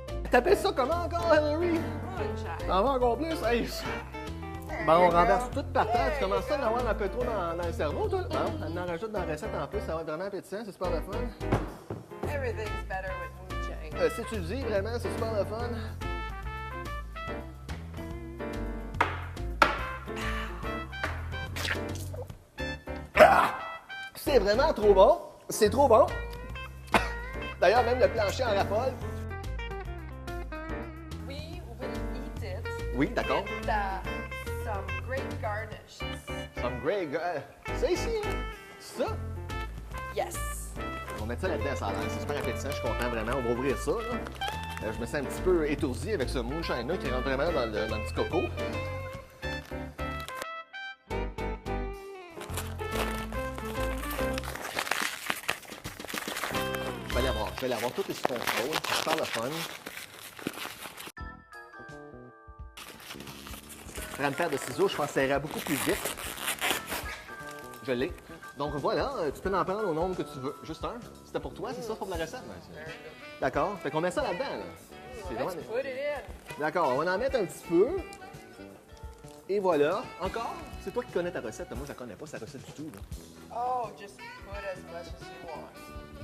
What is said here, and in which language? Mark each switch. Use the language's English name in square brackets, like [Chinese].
[French] T'appelles ça comment encore, Hillary? [English] Moonshine. [French] En veux encore plus? Hey. Bon, on renverse tout par terre. Tu commences à en avoir un peu trop dans le cerveau, toi? Bon, elle en rajoute dans la recette en plus. Ça va être vraiment appétissant. C'est super le fun. [English] Everything's better with moonshine. [French] Si tu le dis, vraiment, c'est super le fun. Ah! C'est vraiment trop bon. C'est trop bon. D'ailleurs, même le plancher en raffole. [English] We will eat it [French] Oui, d'accord. [English] with some great garnishes. Some great [French] ça ici, hein? C'est ça? [English] Yes. [French] On va mettre ça là-dedans, ça a l'air. C'est super appétissant, je suis content vraiment. On va ouvrir ça, là. Je me sens un petit peu étourdi avec ce moonshine-là qui rentre vraiment dans le petit coco. Je vais l'avoir tout est sous contrôle. C'est super le fun. Prendre une paire de ciseaux, je pense que ça ira beaucoup plus vite. Je l'ai. Donc voilà, tu peux en prendre au nombre que tu veux. Juste un. C'était pour toi, c'est ça pour la recette? D'accord. Fait qu'on met ça là-dedans, là. C'est [English] Let's [French] vraiment... [English] put it in. [French] D'accord, on va en mettre un petit peu. Et voilà. Encore? C'est toi qui connais ta recette. Moi, je la connais pas, sa recette du tout. Là. [English] Oh, just put as much as you want.